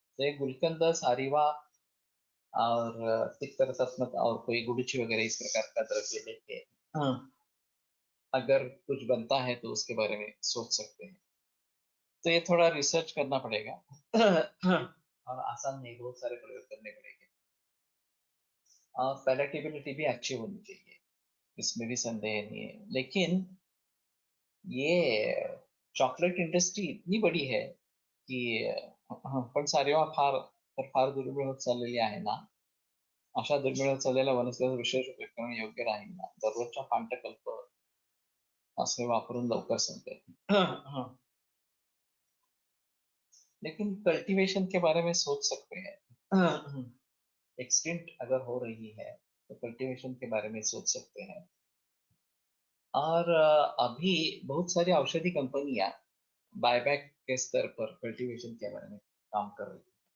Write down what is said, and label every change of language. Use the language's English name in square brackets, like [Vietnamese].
[Hindi] तो ये गुलकंद सारिवा और तिक्त रसात्मक और कोई गुड़ची वगैरह इस प्रकार का द्रव्य लेके अगर कुछ बनता है तो उसके बारे में सोच सकते हैं। तो ये थोड़ा रिसर्च करना पड़ेगा और आसान नहीं, बहुत सारे प्रयोग करने पड़ेंगे, और पैलेटेबिलिटी भी अच्छी होनी चाहिए, इसमें भी संदेह नहीं है। लेकिन ये चॉकलेट इंडस्ट्री इतनी बडी है की [Marathi] पण सारिवा फार दुर्मिळ होत चाललेली आहे ना, अशा दुर्मिळ होत चाललेल्या वनस्पतीचा विशेष उपयोग करणं योग्य राहील ना, दररोजच्या पांटकल्प असे वापरून लवकर संपेल। [Hindi] लेकिन कल्टीवेशन के बारे में सोच सकते हैं। एक्सटेंट अगर हो रही है तो कल्टीवेशन के बारे में सोच सकते हैं। और अभी बहुत सारी औषधि कंपनियां बायबैक के स्तर पर कल्टीवेशन के बारे में काम कर रही है।